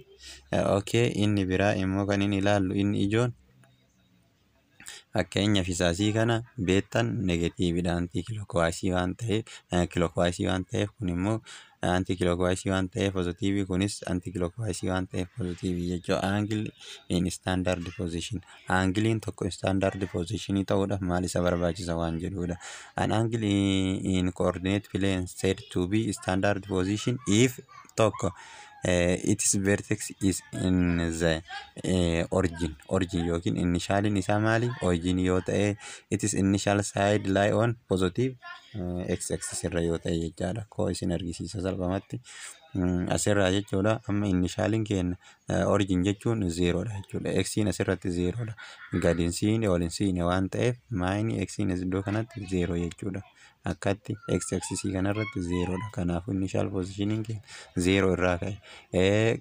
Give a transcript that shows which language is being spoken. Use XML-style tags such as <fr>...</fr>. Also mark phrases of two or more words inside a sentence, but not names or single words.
<om>Okay, inni biraa immoo kan inni ilaallu inni ijoon fakkeenyaaf isaasii kana beektan negatiividha. Anti-clockwise waan ta'eef kun immoo anti-clockwise waan ta'eef positiivii kunis anti-clockwise waan ta'eef positiivii jechuudha.</om> <en>Angle in standard position.</en> <om>Angiliin tokko</om> <en>standard positionii</en> <om>ta'uudhaaf maal isa barbaachisa waan jedhudha.</om> <en>An angle in coordinate plane said to be standard position if tokko its vertex is in the origin</en> <om>yookiin initialin isaa maali?</om> <en>Origin</en> <om>yoo ta'e</om> <en>its initial side lie on positive x-axis</en> <om>irra yoo ta'e jechaadha. Koo isin argisiisa salphumatti asirraa jechuudha. Amma initialin kenna origin jechuun zeeroodha jechuudha. X-in asirratti zeeroodha. Gadiin siine olin siine waan ta'eef maayini x-in iddoo kanatti zeeroo jechuudha. Akkatti x-axis kanarratti zeeroodha. Kanaafuu</om> <en>initial positioning</en> <om>zeeroo irraa ka'e.</om>